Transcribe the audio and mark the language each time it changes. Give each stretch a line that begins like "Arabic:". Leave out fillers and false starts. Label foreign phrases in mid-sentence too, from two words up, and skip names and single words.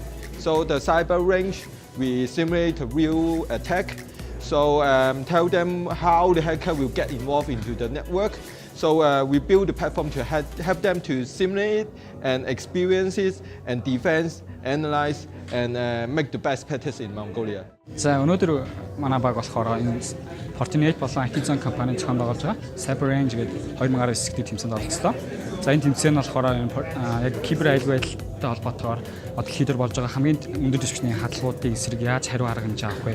English: So the cyber range, we simulate a real attack. So tell them how the hacker will get involved into the network. So we build the platform to help them to simulate and experience it and defense, analyze, and make the best practice in Mongolia.
Mongolian: За өнөөдөр манай баг болохоор энэ Fortinet болон IT Zone компани зохион байгуулж байгаа Cyber Range гэдэг 2019 дэх тэмцээнд оролцлоо. За энэ тэмцээн нь болохоор яг кибер аюулгүй байдалтай холбоотойгоор одоо хийдэр болж байгаа хамгийн өндөр түвшний хаалгуудын эсрэг яаж хариу арга хэмжээ авах вэ?